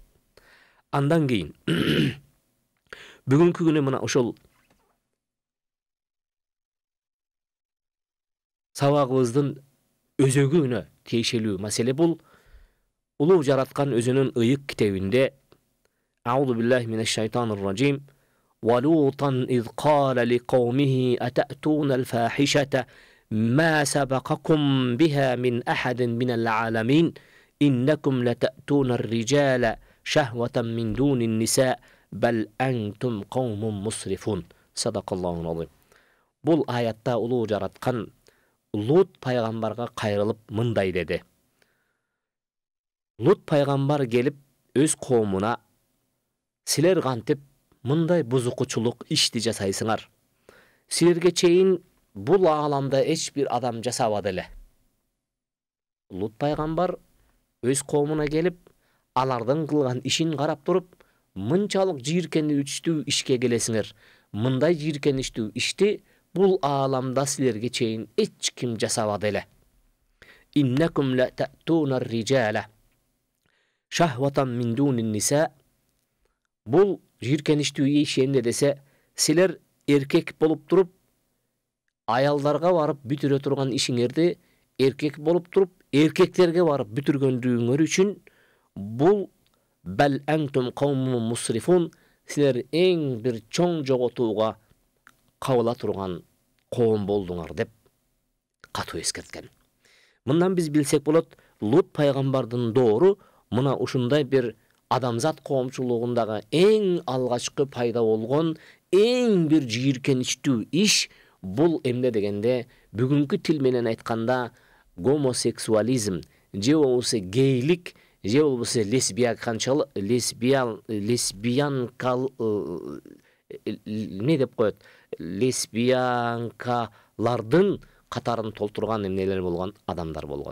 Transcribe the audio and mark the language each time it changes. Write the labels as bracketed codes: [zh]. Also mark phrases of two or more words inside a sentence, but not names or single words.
[ky] Андан кийин бүгүнкү күнү мына ушул сабагыбыздын өзөгүнө тиешелүү маселе бул улуу жараткан өзүнүн ыйык китебинде [ar] أعوذ بالله من الشيطان الرجيم وَلُوطًا إِذْ قَالَ لِقَوْمِهِ أَتَأْتُونَ الْفَاحِشَةَ مَا سَبَقَكُمْ بِهَا مِنْ أَحَدٍ مِنَ الْعَالَمِينَ إِنَّكُمْ لَتَأْتُونَ الرِّجَالَ شَهْوَةً مِنْ دُونِ النِّسَاءِ بَلْ أَنْتُمْ قَوْمٌ مُسْرِفُونَ صدق الله العظيم. [ky] Bul ayatта улуу жараткан Lut пайгамбарга кайрылып мындай деди. Lut пайгамбар келип өз коомуна силер кантип мындай бузукучулук ишти жасайсыңар. Силерге чейин бул ааламда эч бир адам жасабады эле. Лут пайгамбар өз коомуна келип, алардын кылган ишин карап туруп, мынчалык жийиркеничтүү ишке келесиңер. Мындай жийиркеничтүү ишти бул ааламда силерге чейин эч ким жасабады эле. [ar] إنكم لتأتون الرجال شهوة من دون النساء. [ky] Бул жийиркеничтүү иш эмне десе, силер эркек болуп туруп, аялдарга барып бүтүрө турган ишиңерди эркек болуп туруп, эркектерге барып бүтүргөндүгүңөр үчүн бул [ar] بل أنتم قوم مسرفون, [ky] силер эң бир чоң жоготууга кабыла турган коом болдуңар деп катуу эскерткен. Мындан биз билсек болот, Лут пайгамбардын доору мына ушундай бир адамзат коомчулугундагы эң алгачкы пайда болгон эң бир жийиркеничтүү иш бул эмне дегенде, бүгүнкү тил менен айтканда гомосексуализм, же болбосо гейлик, же болбосо лесбиянкал не деп коет, лесбиянкалардын катарын толтурган эмнелер болгон адамдар болгон.